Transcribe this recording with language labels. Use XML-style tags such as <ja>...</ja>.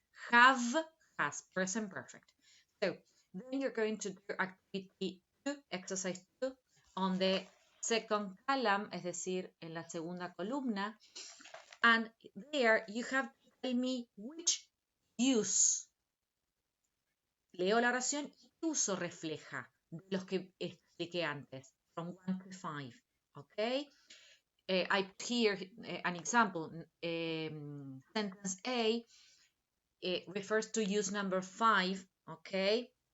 <en>Have, has, present perfect. So then you're going to do activity 2, exercise 2, on the second column,</en> <es>es decir, en la segunda columna.</es> <en>And there you have to tell me which use.</en> <es>Leo la oración y qué uso refleja de los que expliqué antes,</es> <en>from 1 to 5. Okay? I put here an example. Sentence A, it refers to use number 5. Okay?</en>